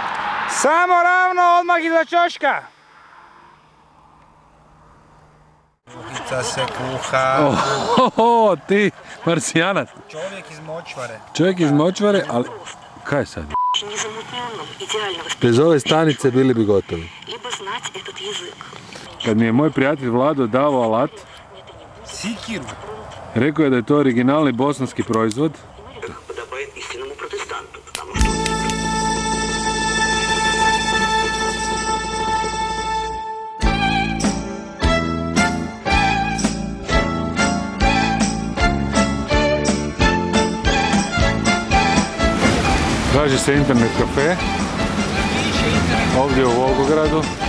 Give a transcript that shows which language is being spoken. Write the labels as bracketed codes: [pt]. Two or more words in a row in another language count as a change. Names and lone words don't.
[hr] Samo ravno, odmah iza čoška! Pizza se kuha. Ohoho, ti, Marsijanac. Čovjek iz močvare. Čovjek iz močvare, ali... Kaj je sad? [ru] Незамутненном, идеально [hr] Bez ove stanice bili bi gotovi. [ru] либо знать этот язык. [hr] Kad mi je moj prijatelj Vlado dao alat, Sikiru. rekao je da je to originalni bosanski proizvod. [ru] Подобает истинному протестанту, потому что [hr] Traži se internet kafe, ovdje u Volgogradu.